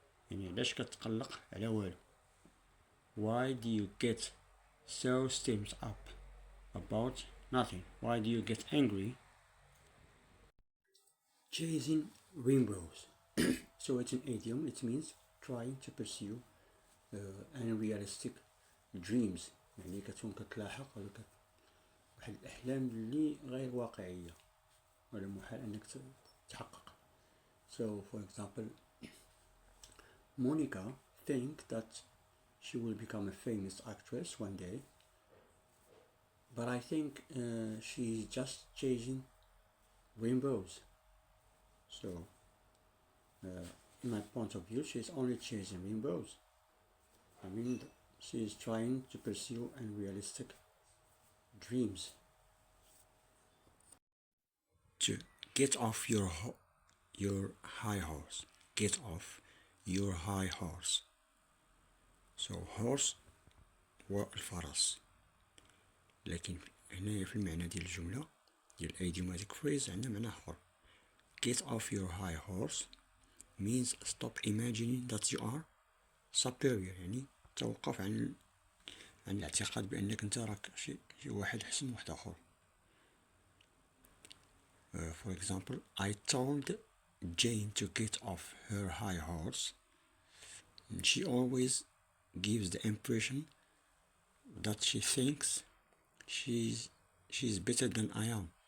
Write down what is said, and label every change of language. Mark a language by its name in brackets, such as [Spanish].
[Arabic] يعني ليش كتقلق على والو؟ [English] Why do you get so steamed up about nothing? Why do you get angry? Chasing rainbows. So it's an idiom. It means trying to pursue unrealistic dreams. [Arabic] يعني كتكون كتلاحق ولا واحد الأحلام اللي غير واقعية ولا محال أنك تحقق. [English] So for example, Monica think that she will become a famous actress one day, but I think she's just chasing rainbows. So in my point of view, she's only chasing rainbows. I mean, she is trying to pursue unrealistic dreams. To get off your high horse. Get off your high horse. [Arabic] So horse هو الفرس، لكن هنا في المعنى ديال الجملة ديال idiomatic phrase عندنا معنى آخر. [English] Get off your high horse means stop imagining that you are superior، [Arabic] يعني توقف عن الاعتقاد بأنك أنت راك شي واحد أحسن من واحد آخر. [English] For example, I told Jane to get off her high horse. She always gives the impression that she thinks she's better than I am.